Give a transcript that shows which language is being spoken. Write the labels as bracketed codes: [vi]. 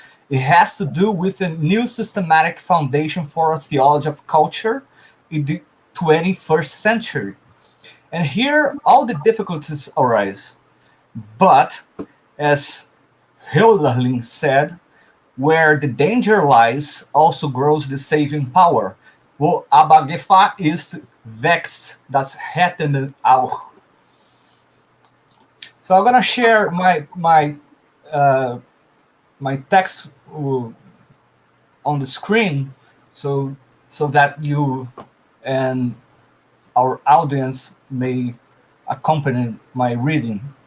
[en] It has to do with a new systematic foundation for a theology of culture in the 21st century. And here all the difficulties arise. But, as Hölderlin said, where the danger lies also grows the saving power. [de] Wo aber Gefahr ist, wächst das Rettende auch. [en] So I'm gonna share my text on the screen, so that you and our audience may accompany my reading.